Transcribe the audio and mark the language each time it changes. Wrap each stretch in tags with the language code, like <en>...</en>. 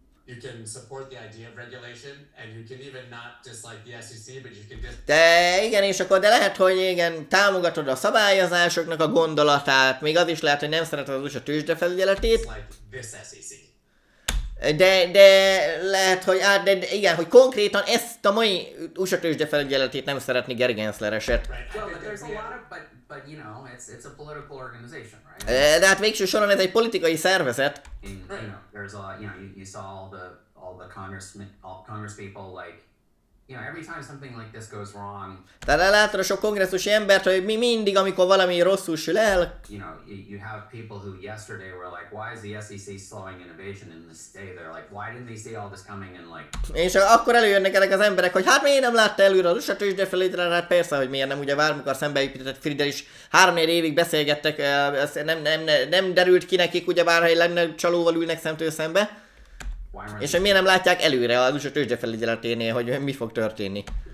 <en>You can support the idea of regulation, and you can even not dislike the SEC, but you can just...</en> <hu>De igen, és akkor de lehet, hogy igen, támogatod a szabályozásoknak a gondolatát, még az is lehet, hogy nem szereted az USA tőzsdefelügyeletét.</hu> <en>Like this SEC.</en> <hu>De lehet, hogy igen, hogy konkrétan ezt a mai USA tőzsdefelügyeletét nem szeretni Gary Gensler eset.</hu> <en>Well, but there's a lot of, but it's a political organization, right?</en> <hu>De hát végső soron ez egy politikai szervezet.</hu> <en>There's you saw all the Congress people like, every time something like this goes wrong.</en> <hu>Tehát látod a sok kongresszusi embert, hogy mi mindig, amikor valami rosszul sül el.</hu> <en>You have people who yesterday were like, why is the SEC slowing innovation in this day? They're like, why didn't they see all this coming and like.</en> <hu>És akkor előjönnek ezek az emberek, hogy hát miért nem látta előre az USA tőzsdefelügyelet, hát persze, hogy miért nem, ugye amikor szembeépített Friedel is 3-4 évig beszélgettek, nem derült ki nekik, ugyebár, hogy legnagyobb csalóval ülnek szemtől szembe. És hogy miért nem látják előre az USA tőzsdefelügyeleténél, hogy mi fog történni?</hu>